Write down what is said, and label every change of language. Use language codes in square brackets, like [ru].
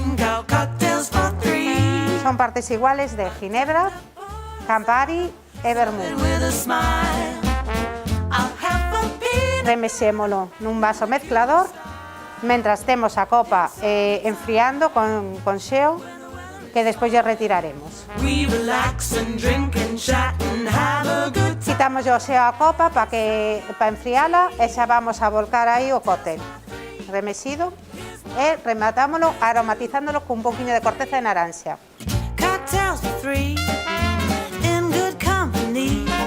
[en] Got cocktails for three. [gl] Son partes iguales de ginebra, Campari e vermú. [en] With a smile, I'll have a beer. [gl] Remexémolo nun vaso mezclador, mentras temos a copa enfriando con xeo, que despois lle retiraremos. [en] We relax and drink and chat and have a good time. [gl] Quitamos o xeo a copa para enfriala e xa vamos a volcar aí o cóctel remexido e rematámoslo aromatizándolo cun poquinho de corteza de naranxa. [en] Cocktails for three, in good company.